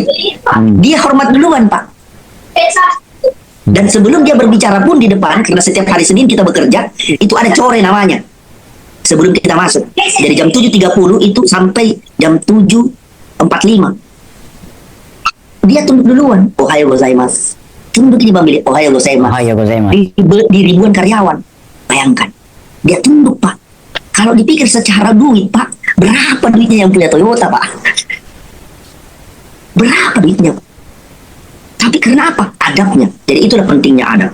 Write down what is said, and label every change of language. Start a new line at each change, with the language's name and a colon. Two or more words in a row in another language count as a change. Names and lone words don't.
Indonesian: Dia hormat duluan Pak. Dan sebelum dia berbicara pun di depan, karena setiap hari Senin kita bekerja, itu ada core namanya. Sebelum kita masuk. Dari jam 7.30 itu sampai jam 7.45. Dia tunduk duluan.
Japanese: おはようございます.
Indonesian: Tunduk ini Bang Billy.
Japanese: おはようございます.
Indonesian: Di ribuan karyawan. Bayangkan. Dia tunduk Pak. Kalau dipikir secara duit Pak, berapa duitnya yang punya Toyota Pak? Berapa duitnya Pak? Tapi karena apa? Adabnya. Jadi itulah pentingnya adab.